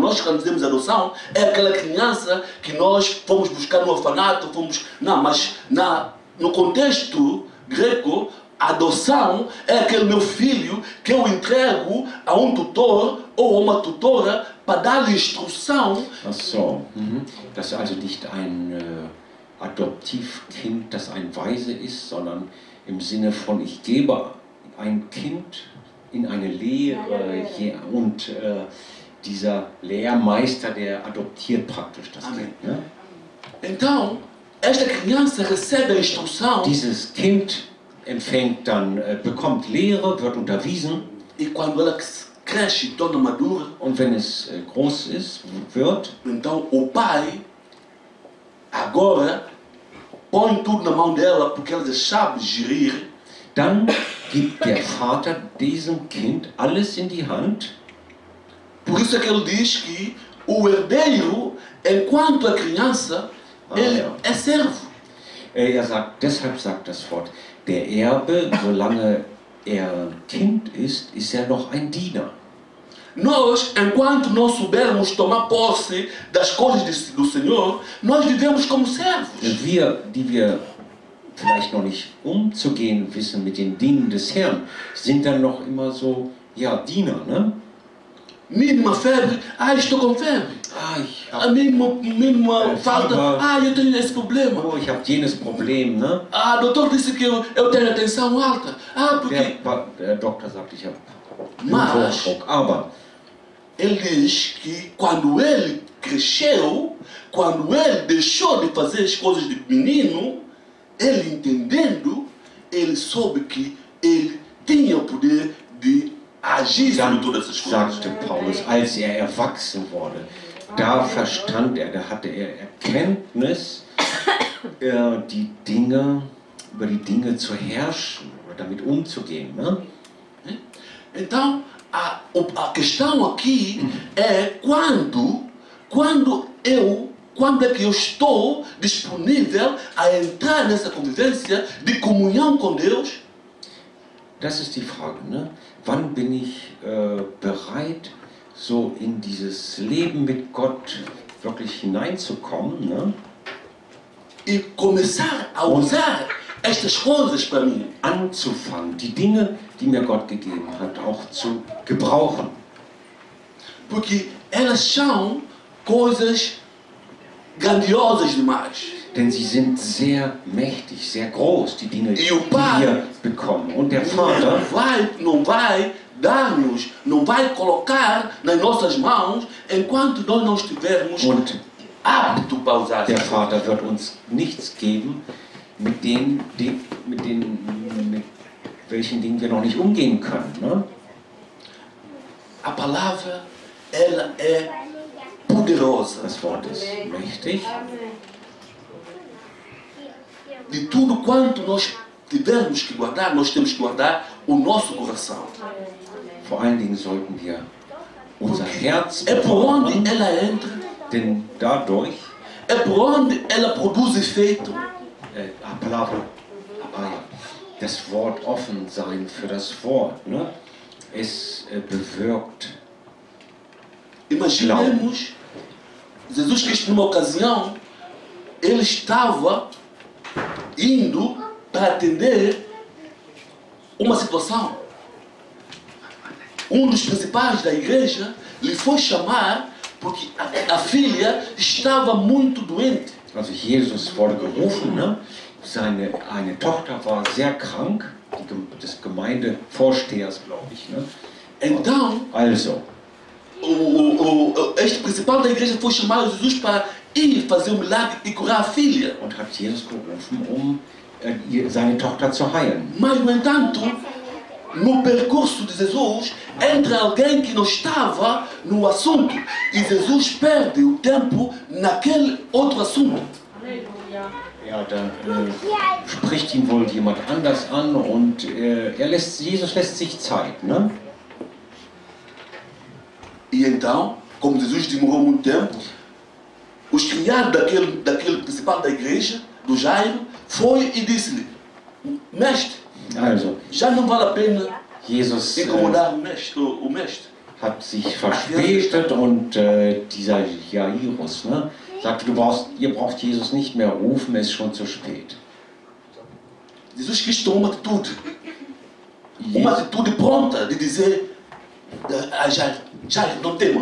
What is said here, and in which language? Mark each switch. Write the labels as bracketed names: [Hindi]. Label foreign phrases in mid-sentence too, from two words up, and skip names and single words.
[Portuguese] Nós, quando dizemos adoção, é aquela criança que nós fomos buscar no orfanato, Não, mas no contexto grego, a adoção é aquele meu filho que eu entrego a um tutor ou a uma tutora para dar-lhe instrução. [German] Ach so. Das ist also nicht ein Adoptivkind, das ein Waise ist, sondern im Sinne von, ich gebe ein Kind in eine Lehre und dieser Lehrmeister, der adoptiert praktisch das [Portuguese] Amém. [German] Kind. Ne? [Portuguese] Então, esta criança recebe a instrução. [German] Dieses Kind empfängt dann, bekommt Lehre, wird unterwiesen. [Portuguese] E quando ela cresce e torna madura, [German] Und wenn es groß ist, wird, [Portuguese] então o pai agora põe tudo na mão dela porque ela já sabe gerir. [German] dann gibt der Vater diesem Kind alles in die Hand. [Portuguese] Por isso é que ele diz que o herdeiro, enquanto é criança, ele é servo. [German] Deshalb sagt das Wort, der Erbe, solange er Kind ist, ist er noch ein Diener. [Portuguese] Nós, enquanto não soubermos tomar posse das coisas do Senhor, nós vivemos como servos. [German] Wir, die wir vielleicht noch nicht umzugehen wissen mit den Dingen des Herrn, sind dann noch immer so, ja, Diener, ne? [Portuguese] Mínima febre, estou com febre. [German] Ich [Portuguese] A mínima falta, eu tenho esse problema. [German] ich habe jenes Problem, ne? [Portuguese] Doutor disse que eu tenho a tensão alta. Porque... [German] Der Doktor sagt, ich habe [Portuguese] Mas [German] Bluthochdruck. Aber [Portuguese] ele diz que quando ele cresceu, quando ele deixou de fazer as coisas de menino, ele entendendo, ele soube que ele tinha o poder de agir sobre todas essas coisas. [German] sagte Paulus, als er erwachsen wurde, da verstand er, da hatte er Erkenntnis, über die Dinge zu herrschen oder damit umzugehen. Ne? [Portuguese] Então, a questão aqui é quando é que eu estou disponível a entrar nessa convivência de comunhão com Deus. [German] Das ist die Frage, ne? Wann bin ich bereit, so in dieses Leben mit Gott wirklich hineinzukommen, ne? [Portuguese] E começar a usar estas coisas para mim. [German] Anzufangen, die Dinge, die mir Gott gegeben hat, auch zu gebrauchen. [Portuguese] Porque elas são coisas grandiosas demais. [German] Denn sie sind sehr mächtig, sehr groß, die Dinge, die [Portuguese] E o Pai [German] wir bekommen. Und der Vater, [Portuguese] não vai dar-nos, não vai colocar nas nossas mãos enquanto nós não estivermos [German] und [Portuguese] aptos para usar. [German] der Vater wird uns nichts geben, mit welchen Dingen wir noch nicht umgehen können. Ne? [Portuguese] A palavra, ela é poderosa. [German] Das Wort ist mächtig. [Portuguese] De tudo quanto nós tivermos que guardar, nós temos que guardar o nosso coração. [German] Vor allen Dingen sollten wir unser Herz [Portuguese] É por onde [German] bewahren, [Portuguese] ela entra, [German] denn dadurch, [Portuguese] é por onde ela produz efeito. a palavra, [German] das Wort offen sein für das Wort, ne? Es bewirkt. [Portuguese] Imaginemos, Jesus Cristo numa ocasião, ele estava indo para atender uma situação. Um dos principais da igreja lhe foi chamar porque a filha estava muito doente. [German] Also Jesus wurde gerufen, ne? Eine Tochter war sehr krank, des Gemeindevorstehers, glaube ich. Ne? [Portuguese] Então, [German] Also, [Portuguese] este principal da igreja foi chamar Jesus para ir fazer um milagre e curar a filha. [German] und hat Jesus gerufen, seine Tochter zu heilen. [Portuguese] Mas, no entanto, no percurso de Jesus, entra alguém que não estava no assunto e Jesus perde o tempo naquele outro assunto. Aleluia. [German] Ja, da spricht ihn wohl jemand anders an und Jesus lässt sich Zeit. Ne? [Portuguese] E então, como Jesus demorou muito tempo, os criados daquele principal da igreja, do Jairo, foi e disse-lhe: Mestre, [German] Also, [Portuguese] já não vale a pena [German] Jesus [Portuguese] incomodar o mestre. [German] hat sich verspätet und dieser Jairus, ne, sagte, ihr braucht Jesus nicht mehr rufen, es ist schon zu spät. [Portuguese] Jesus quis tomar uma atitude pronta de dizer a Jairo, não tema.